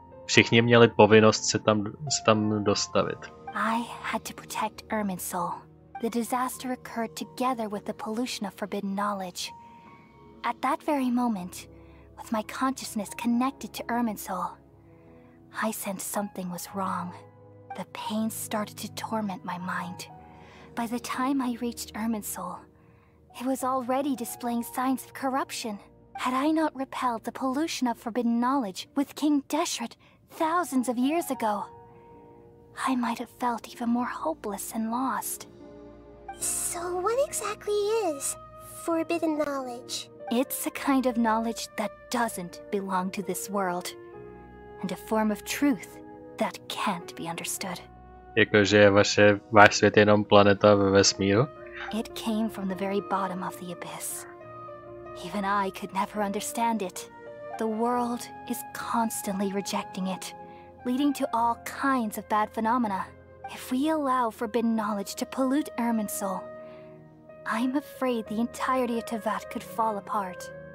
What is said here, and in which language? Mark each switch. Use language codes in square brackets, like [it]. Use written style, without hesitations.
[cs] Všichni měli povinnost se tam dostavit. [en] I had to protect Irminsul. The disaster occurred together with the pollution of forbidden knowledge. At that very moment, with my consciousness connected to Irminsul, I sensed something was wrong. The pain started to torment my mind. By the time I reached Irminsul, it was already displaying signs of corruption. Had I not repelled the pollution of forbidden knowledge with King Deshret thousands of years ago, I might have felt even more hopeless and lost. So what exactly is forbidden knowledge? It's a kind of knowledge that doesn't belong to this world, and a form of truth that can't be understood. [cs] Jakože je váš svět jenom planeta ve vesmíru? [en] It came from the very bottom of the abyss. Even I could never understand it. The world is constantly rejecting it, leading to all kinds of bad phenomena. If we allow forbidden knowledge to pollute Irminsul, I'm afraid the entirety of Teyvat could fall apart.